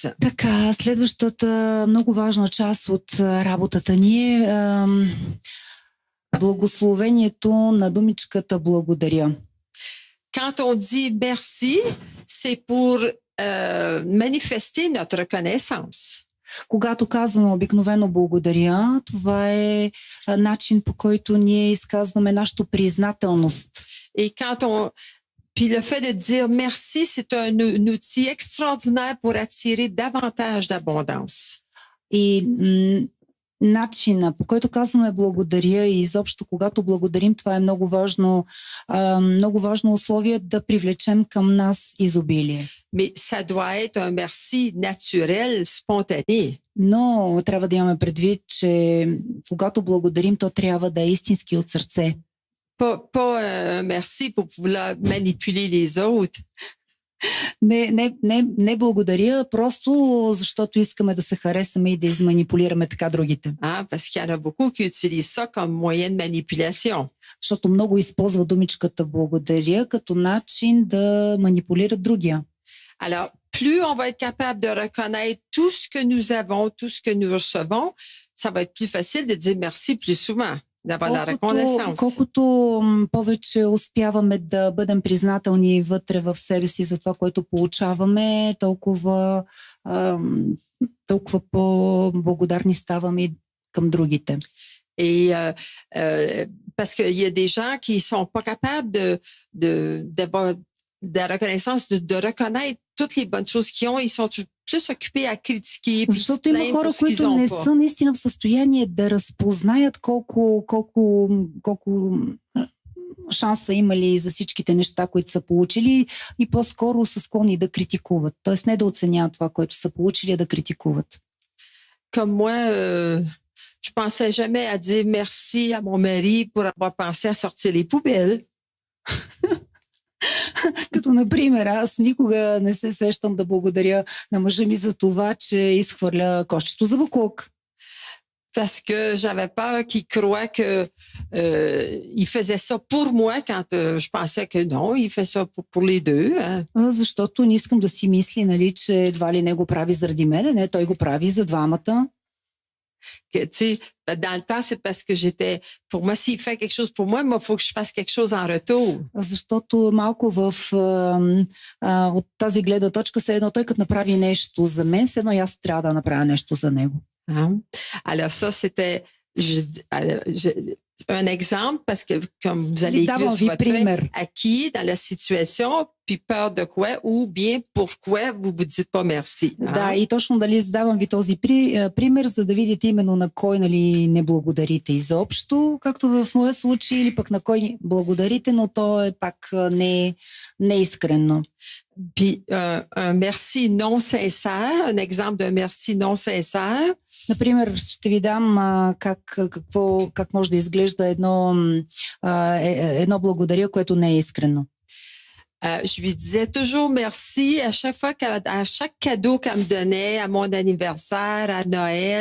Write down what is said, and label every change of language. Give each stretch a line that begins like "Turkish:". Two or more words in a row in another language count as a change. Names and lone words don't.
Bulgarian: Така, следващата много важна част от работата ни е благословението на думичката благодаря.
French: Quand on dit merci, c'est pour manifester notre reconnaissance.
Bulgarian: Когато казваме обикновено благодаря, това е начин, по който ние изказваме нашата признателност.
French: Et puis le fait de dire merci, c'est un outil extraordinaire pour attirer davantage d'abondance.
Bulgarian: И начина, по който казваме благодаря и изобщо когато благодарим, това е много важно условие да привлечем към нас изобилие.
French: Mais ça doit être un merci naturel, spontané.
Bulgarian: Но трябва да имаме предвид, че когато благодарим, то трябва да е истински от сърце.
French: Pas un merci pour vouloir manipuler les autres.
Bulgarian: Не благодаря, просто защото искаме да се харесаме и да изманипулираме така другите.
French: Parce qu'il y en a beaucoup qui utilisent ça comme moyen de manipulation.
Bulgarian: Защото много използва думичката благодаря като начин да манипулират другия.
French: Alors, plus on va être capable de reconnaître tout ce que nous avons, tout ce que nous recevons, ça va être plus facile de dire merci plus souvent.
Bulgarian: Колкото повече успяваме да бъдем признателни вътре в себе си за това, което получаваме, толкова по-благодарни ставаме към другите.
French: Et parce qu'il y a des gens qui sont pas capables d'avoir de la reconnaissance, de reconnaître toutes les bonnes choses qu'ils ont, ils sont plus occupés à critiquer, puis se plaindre pour ce qu'ils ont pas.
Bulgarian: Защото има хора, които не са наистина в състояние да разпознаят колко шанса имали за всичките неща, които са получили и по-скоро са склонни да критикуват. Тоест не да оценяват това, което са получили, а да критикуват.
French: Comme moi, je pensais jamais à dire merci à mon mari pour avoir pensé à sortir les poubelles.
Bulgarian: Като, например, аз никога не се сещам да благодаря на мъжа ми за това, че изхвърля кошчето за боклук.
French: Parce que j'avais peur qu'il croie que il faisait ça pour moi quand je pensais que non, il fait ça pour les deux. Hein.
Bulgarian: Защото не искам да си мисли, нали, че едва ли не го прави заради мен, не, той го прави за двамата.
French: Que, tu sais, dans le temps, c'est parce que pour moi, s'il fait quelque chose pour moi, il faut que je fasse quelque chose en retour.
Bulgarian: Защото малко от тази гледна точка, все едно той като направи нещо за мен, все едно аз трябва да направя нещо за него.
French: Alors ça, c'était un exemple parce que comme vous allez écrire sur votre feuille, à qui dans la situation, puis peur de quoi ou bien pourquoi vous vous dites pas merci.
Bulgarian: Да, и точно задавам ви този пример, за да видите именно на кой не благодарите изобщо, както в моя случай, или пък на кой благодарите, но то е пак не искрено.
French: Puis un merci non sincère, un exemple d'un merci non sincère.
Bulgarian: Например, ще ви дам как може да изглежда едно благодаря, което не е искрено.
French: Je lui disais toujours merci à chaque cadeau qu'elle me donnait, à mon anniversaire, à Noël.